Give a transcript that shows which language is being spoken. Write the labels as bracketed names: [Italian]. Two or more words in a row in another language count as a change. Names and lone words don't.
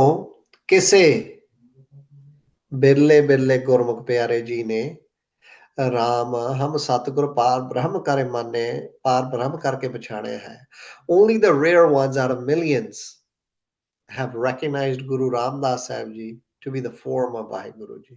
[Punjabi] ਕਿਸੇ ਬਿਰਲੇ ਬਿਰਲੇ ਗੁਰਮੁਖ ਪਿਆਰੇ ਜੀ ਨੇ ਰਾਮ ਹਮ ਸਤਿਗੁਰ ਪਾਰ ਬ੍ਰਹਮ ਕਰੇ ਮਾਨੇ ਪਾਰ ਬ੍ਰਹਮ ਕਰਕੇ ਪਛਾਣੇ ਹੈ. [English] Only the rare ones out of millions have recognized Guru Ramdas Sahib Ji to be the form of Vaheguru Ji.